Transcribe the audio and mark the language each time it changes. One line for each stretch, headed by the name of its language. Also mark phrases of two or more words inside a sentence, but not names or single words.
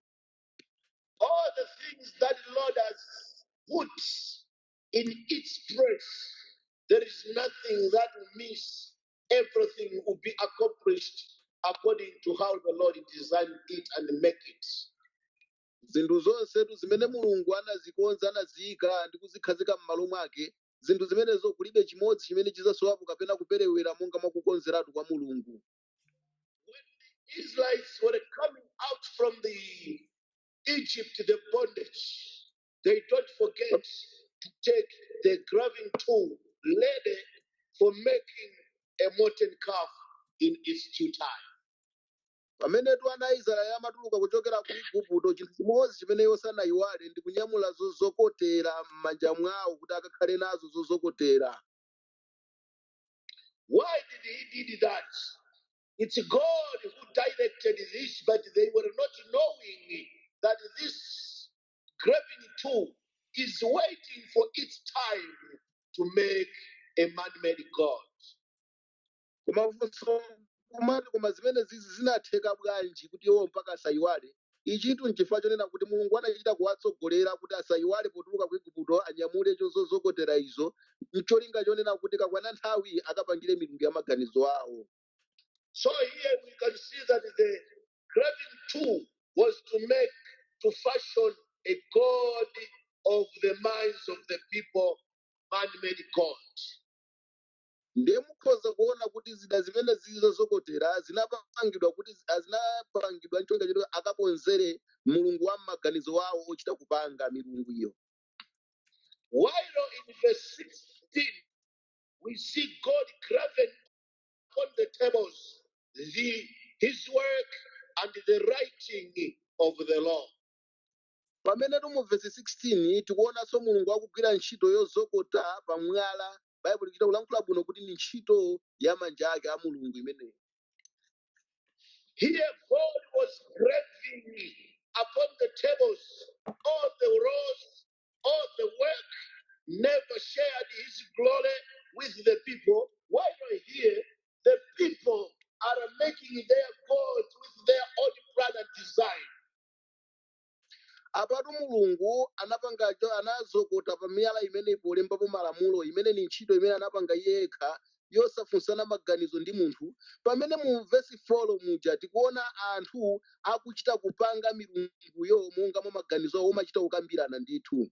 English: All the things that the Lord has put in its place, there is nothing that will miss. Everything will be accomplished according to how the Lord designed it and make it.
Nyanja: Zinthu zonsetu zimene Mulungu anazikonza anaziyika ndi kuzikhazika m'malo mwake, zinthu zimenezo kulibe chimodzi chimene chizasowapo kapena kuperewera monga mwakukonzeratu kwa Mulungu.
English: When the Israelites were coming out from the Egypt, the bondage, they don't forget to take the graving tool ready for making a molten calf in its due time.
Nyanja: Pamenetu ana Israeli amatuluka kuchokera ku Igupto, chinthu chimodzi chimene sanayiwale ndi kunyamula zozokotera m'manja mwawo kuti akakhale nazo zozokotera.
English: Why did he did that? It's God who directed this, but they were not knowing that this graving tool is waiting for its time to make a man-made God.
Nyanja: Koma zimene zizi zinatheka bwanji kuti iwo mpaka asayiwale. Ichitu n'chifukwa chonena kuti Mulungu anachita kuwatsogolera kuti asayiwale potuluka ku Igupto anyamule zozokotera izo, n'cholinga chonena kuti kakwana nthawi akapangire milungu ya maganizo awo.
English: So here we can see that the graving tool was to fashion a God of the minds of the people, man-made God.
Nyanja: Ndiye mukhoza kuona kuti zida zimene zizozokotera zinapangidwa kuti zinapangidwa n'cholinga choti akakonzere Mulungu wa maganizo wawo ochita kupanga milungu iyo.
English: While in verse 16 we see God graven on the tables his work and the writing of the law.
Nyanja: pamene mu vesi 16 tikuonanso mulungu akugwira ntchito yozokota pamwala. Baibulo ichita kulankhula bwino kuti ni ntchito ya manja ake a mulungu imeneyi.
English: Here God was graving upon the tables all the roles, all the work, never shared his glory with the people. While here, the people are making their gods with their own plan and design.
Nyanja: Apatu mulungu anazokota pa miyala imene polembapo malamulo imene ni ntchito imene anapanga yekha yosafunsana maganizo ndi munthu. Pamene mu vesi 4 muja tikuona anthu akuchita kupanga milunguyo monga mwa maganizo awo omachita kukambirana ndithu.